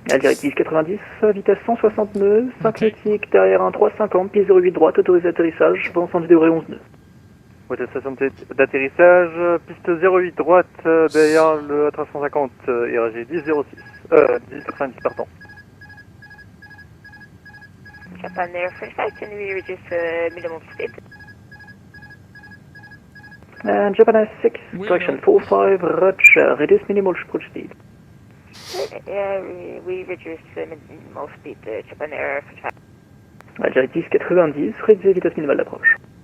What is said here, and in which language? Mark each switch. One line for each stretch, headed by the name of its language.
French: Algérie 1090, vitesse 160 nœuds, 5
English: Okay.
French: nautiques derrière un 350, piste 08 droite, autorisé atterrissage pour 110 degrés 11 nœuds. Autorisation d'atterrissage, piste 08 droite, derrière le 350, RG 1006. 1090, pardon.
English: Japan Air 45, can we reduce minimum speed? And Japan Air 6, correction 45, Roger, reduce minimal approach speed. Yeah, we reduced most speed to Japan Air for traffic.
French: Algerie 10-90, réduisez vitesse minimale d'approche.